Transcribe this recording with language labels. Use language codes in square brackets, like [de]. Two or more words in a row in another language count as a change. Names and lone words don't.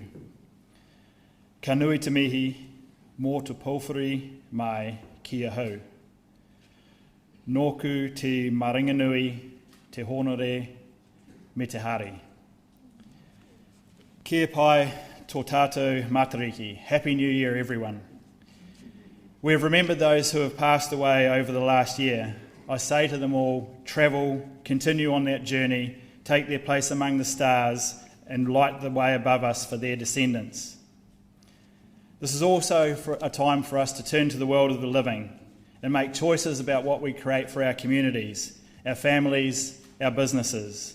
[mi] Ka nui te mihi, mō te pōwhiri mai kia hau. Nōku te maringanui, te honore, me te hari. Kia pai tō tātou Matariki. [en] Happy New Year, everyone. We have remembered those who have passed away over the last year. I say to them all, travel, continue on that journey, take their place among the stars, and light the way above us for their descendants. This is also a time for us to turn to the world of the living and make choices about what we create for our communities, our families, our businesses.